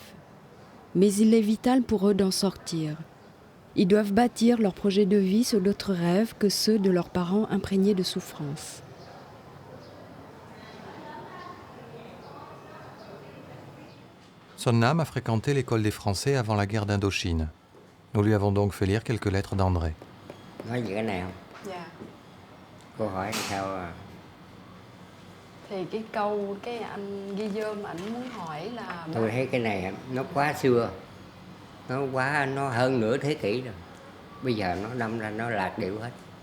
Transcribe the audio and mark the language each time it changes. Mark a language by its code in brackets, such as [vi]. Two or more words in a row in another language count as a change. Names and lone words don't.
[fr] Mais il est vital pour eux d'en sortir. Ils doivent bâtir leur projet de vie sur d'autres rêves que ceux de leurs parents imprégnés de souffrance. Sonna a fréquenté l'école des Français avant la guerre d'Indochine. Nous lui avons donc fait lire quelques lettres d'André. [vi] Nói về cái này không? Dạ. Cô hỏi sao Thì cái anh Guillaume ảnh muốn hỏi là... Tôi thấy cái này nó quá xưa. Nó hơn nửa thế kỷ rồi. Bây giờ nó đâm ra nó lạc điệu hết.